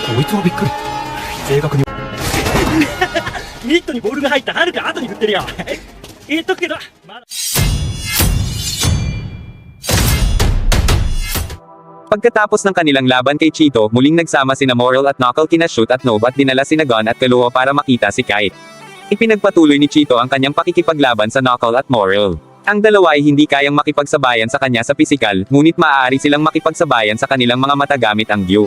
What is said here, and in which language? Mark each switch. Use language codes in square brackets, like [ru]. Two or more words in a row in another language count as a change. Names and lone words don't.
[ja] 当びっくり。正確にミットにボールが入ったはるか後に振ってるよ。言っとくけどまだ。 [tl] Pagkatapos ng kanilang laban kay Chito, muling nagsama sina Morel at Knuckle kina Shoot at Noob at dinala sina Gon at Kaloa para makita si Kite. Ipinagpatuloy ni Chito ang kanyang pakikipaglaban sa Knuckle at Morel. Ang dalawa ay hindi kayang makipagsabayan sa kanya sa pisikal, ngunit maaari silang makipagsabayan sa kanilang mga mata gamit ang Gyu.